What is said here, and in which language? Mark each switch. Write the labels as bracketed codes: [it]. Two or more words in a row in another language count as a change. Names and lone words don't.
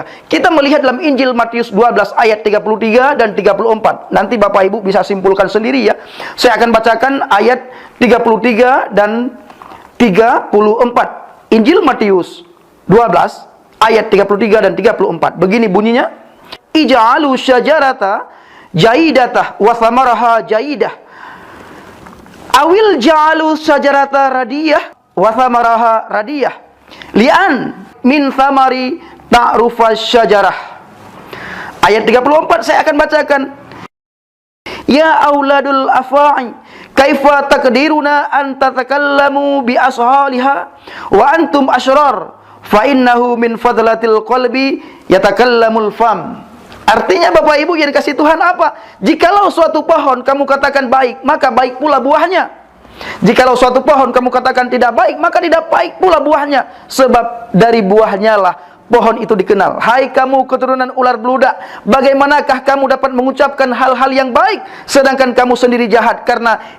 [id] Kita melihat dalam Injil Matius 12 ayat 33 dan 34. Nanti Bapak Ibu bisa simpulkan sendiri ya. Saya akan bacakan ayat 33 dan 34. Injil Matius 12 ayat 33 dan 34. Begini bunyinya: [ar] اجعلوا الشجرة جيدة وثمرها جيدة، أو اجعلوا الشجرة ردية وثمرها ردية، لأن من الثمر تعرف الشجرة. [id] Ayat 34 saya akan bacakan. [ar] يا أولاد الأفاعي، كيف تقدرون أن تتكلموا بالصالحات وأنتم أشرار، فإنه من فضلة القلب يتكلم الفم. [id] Artinya Bapak Ibu yang dikasih Tuhan apa? Jikalau suatu pohon kamu katakan baik, maka baik pula buahnya. Jikalau suatu pohon kamu katakan tidak baik, maka tidak baik pula buahnya. Sebab dari buahnya lah pohon itu dikenal. Hai kamu keturunan ular beludak, bagaimanakah kamu dapat mengucapkan hal-hal yang baik, sedangkan kamu sendiri jahat?